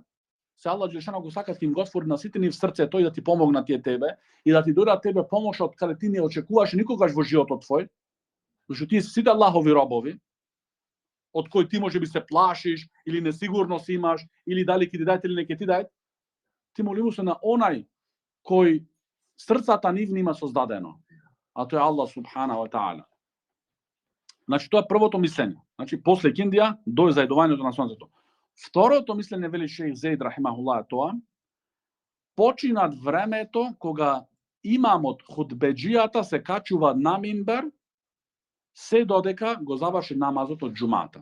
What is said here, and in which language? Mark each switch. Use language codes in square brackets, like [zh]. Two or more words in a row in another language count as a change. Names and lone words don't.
[mk] Се Аллах џелешано го сака да им го отвори на сите ни в срцето и да ти помогна тие тебе и да ти дојде тебе помош од каде ти не очекуваш никогаш во животот твој. Зашто тие се сите Аллахови робови, од кој ти може би се плашиш или несигурност имаш или дали ќе ти дајат или не ќе ти дајат. Ти молиме се на онај кој срцата нивни има создадено, а тој е Аллах [ar] سبحانه وتعالى. [mk] Значи тоа е првото мислење. Значи после киндија до заедувањето на сонцето. Второто мислење, вели шејх Зейд рахимахуллах, тоа починат времето кога имамот худбеџијата се качува на минбер се додека го заврши намазот од џумата.